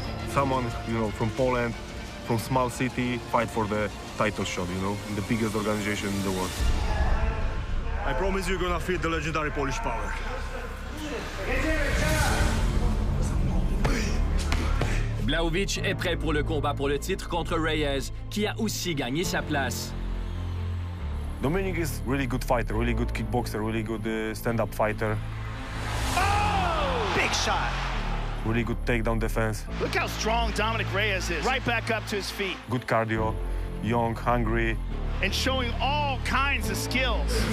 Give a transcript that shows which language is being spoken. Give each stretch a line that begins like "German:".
English: Someone, from Poland, from small city, fight for the title shot, in the biggest organization in the world. I promise you're gonna feel the legendary Polish power.
French: Blachowicz est prêt pour le combat pour le titre contre Reyes, qui a aussi gagné sa place.
English: Dominic is really good fighter, really good kickboxer, really good stand-up fighter. Oh! Big shot. Really good takedown defense. Look how strong Dominic Reyes is. Right back up to his feet. Good cardio, young, hungry. And showing all kinds of skills.